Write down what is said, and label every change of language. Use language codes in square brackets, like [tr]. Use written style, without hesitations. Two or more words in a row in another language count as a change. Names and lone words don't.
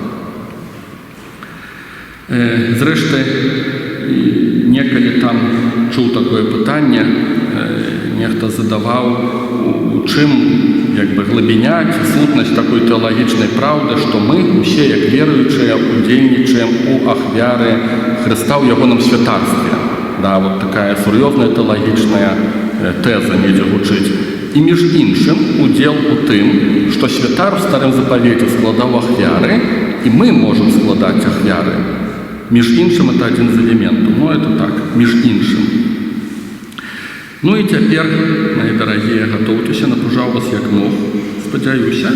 [be] Зрэшты, некалі там чуў такое пытанне, нехта задаваў, у чым глыбіня ці сутнасць такой тэалагічнай праўды, што мы усе, як веруючыя, удзельнічаем у ахвяры Хрыста ў ягоным святарстве. Такая сур'ёзная тэалагічная тэза недзе гучыць. [uk] І між іншим, уділ у тим, що святар в Старому Заповіті складав ахвяри, і ми можемо складати ахвяри. Між іншим, це один з елементів. Ну, це так, між іншим. Ну і тепер, мої дорогі, готуйтеся, напружав вас як мог, сподіваюся.